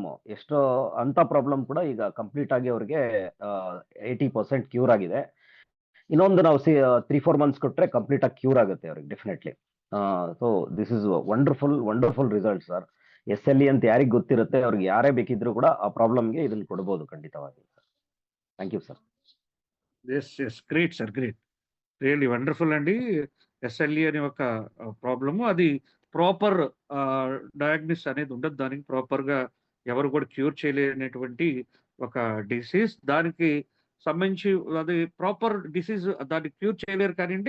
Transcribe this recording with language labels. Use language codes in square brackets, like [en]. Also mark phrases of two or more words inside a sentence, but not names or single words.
[kn] ಎಷ್ಟೋ ಅಂತ ಪ್ರಾಬ್ಲಮ್ ಕೂಡ ಈಗ ಕಂಪ್ಲೀಟ್ ಆಗಿ ಅವ್ರಿಗೆ 80% ಕ್ಯೂರ್ ಆಗಿದೆ. ಇನ್ನೊಂದು ನಾವು 3-4 ಮಂತ್ಸ್ ಕೊಟ್ರೆ ಕಂಪ್ಲೀಟ್ ಆಗಿ ಕ್ಯೂರ್ ಆಗುತ್ತೆ ಅವ್ರಿಗೆ ಡೆಫಿನೆಟ್ಲಿ. [en] so this is wonderful result sir. [kn] SLE ಅಂತ ಯಾರಿಗೆ ಗೊತ್ತಿರುತ್ತೆ, ಅವ್ರಿಗೆ ಯಾರೇ ಬೇಕಿದ್ರು ಕೂಡ ಆ ಪ್ರಾಬ್ಲಮ್ಗೆ ಇದನ್ನ ಕೊಡಬಹುದು ಖಂಡಿತವಾಗಿ. [en] thank you sir. yes great sir, great, really wonderful అండి. [te] SLE అనే ఒక ప్రాబ్లము, అది [en] proper diagnose [te] అనేది ఉండదు. దానికి ప్రాపర్‌గా ఎవరు కూడా క్యూర్ చేయలేనటువంటి ఒక డిసీజ్. దానికి సంబంధించి అది [en] proper disease [te] దాన్ని క్యూర్ చేయలేరు కానియండి.